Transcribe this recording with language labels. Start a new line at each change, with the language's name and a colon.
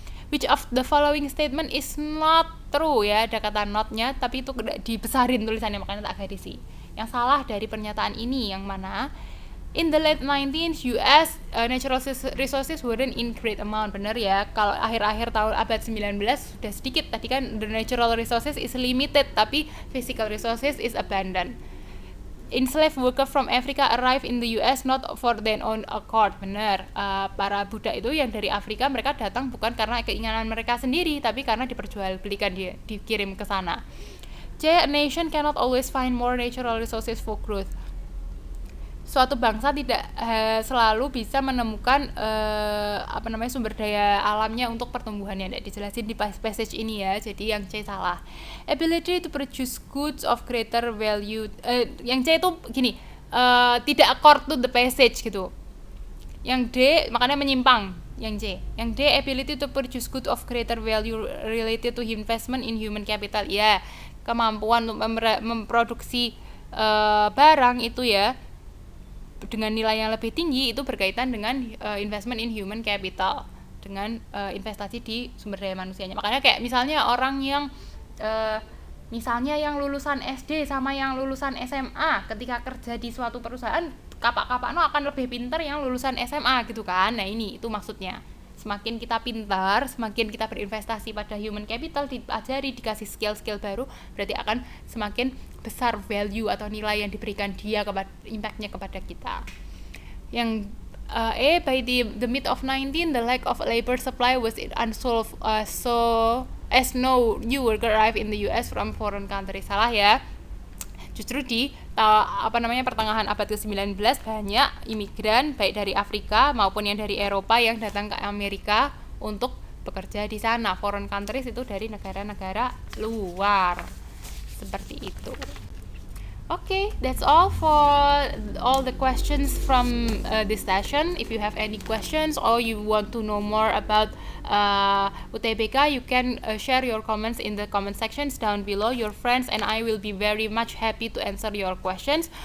English: Which of the following statement is not true
Indonesian: ya, ada kata not-nya tapi itu dibesarin tulisannya, makanya tak garisi. Yang salah dari pernyataan ini yang mana?
English: In the late 19th US, natural resources weren't in great amount.
Indonesian: Bener ya, kalau akhir-akhir tahun abad 19 sudah sedikit. Tadi kan
English: the natural resources is limited, tapi physical resources is abundant. Enslaved worker from Africa arrive in the US not for their own accord.
Indonesian: Benar, para budak itu yang dari Afrika, mereka datang bukan karena keinginan mereka sendiri, tapi karena diperjualbelikan, dikirim ke sana.
English: C. A nation cannot always find more natural resources for growth.
Indonesian: Suatu bangsa tidak selalu bisa menemukan sumber daya alamnya untuk pertumbuhannya. Tidak dijelasin di passage ini ya, jadi yang C salah.
English: Ability to produce goods of greater value,
Indonesian: yang C itu gini, tidak
English: accord to the passage
Indonesian: gitu. Yang D makanya menyimpang, yang C.
English: Yang D, ability to produce goods of greater value related to investment in human capital.
Indonesian: Ya, kemampuan untuk memproduksi barang itu ya dengan nilai yang lebih tinggi itu berkaitan dengan
English: investment in human capital,
Indonesian: dengan investasi di sumber daya manusianya. Makanya kayak misalnya orang yang misalnya yang lulusan SD sama yang lulusan SMA ketika kerja di suatu perusahaan, kapak-kapakno akan lebih pintar yang lulusan SMA gitu kan. Nah ini itu maksudnya, semakin kita pintar, semakin kita berinvestasi pada human capital, diajari, dikasih skill-skill baru, berarti akan semakin besar value atau nilai yang diberikan dia, impact-nya kepada kita.
English: Yang A, by the mid of 19, the lack of labor supply was unsolved, so as no new worker arrived in the US from foreign countries.
Indonesian: Salah ya. Justru di pertengahan abad ke-19 banyak imigran baik dari Afrika maupun yang dari Eropa yang datang ke Amerika untuk bekerja di sana. Foreign countries itu dari negara-negara luar. Seperti itu.
English: Okay, that's all for all the questions from this session. If you have any questions or you want to know more about UTBK, you can share your comments in the comment sections down below. Your friends and I will be very much happy to answer your questions.